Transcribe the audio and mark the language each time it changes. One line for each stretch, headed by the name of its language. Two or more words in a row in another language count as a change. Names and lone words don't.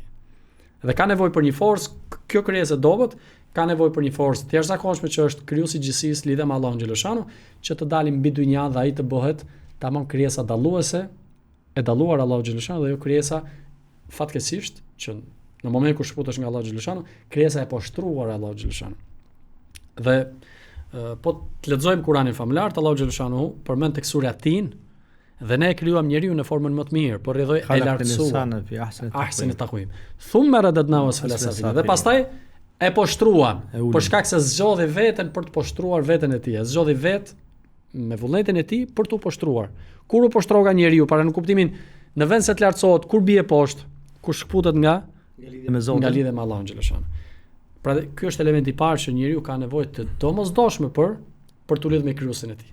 Albanian: Dhe ka nevojë për një forcë, kjo krijesë e dobët ka nevojë për një forcë të jashtëzakonshme që është krijuesi i gjithësisë lidhe me Allahun xhaleshanuhu, që të dalim mbi dynja dhe ai të bëhet tamam krijesa dalluese, e dalluar Allahu xhaleshanuhu dhe jo krijesa fatkeqësisht që në momentin kur shfutesh nga Allahu xhaleshanuhu, krijesa e poshtruar Allahu xhaleshanuhu. Dhe po të lexojmë Kur'anin famullar, Allahu xhaleshanuhu përmend tek surja Tin, dhe ne e krijuam njeriu në formën më të mirë, por edhe e lartësuam
Arabic: في أحسن تقويم. ثم رددناه أسفل سافلين.
Albanian: Dhe pastaj e poshtruam, për shkak se zgjodhi veten për të poshtruar veten e tij. Zgjodhi vetë me vullnetin e tij për t'u poshtruar. Kur u poshtroga njeriu, para në kuptimin në vend se të lartësohet, kur bie poshtë, kur shkputet nga lidhja me Zotin, nga lidhja me Allahun xhaleshanuhu. Pra ky është elementi i parë që njeriu ka nevojë të domosdoshme për t'u lidhur me krijuesin e tij.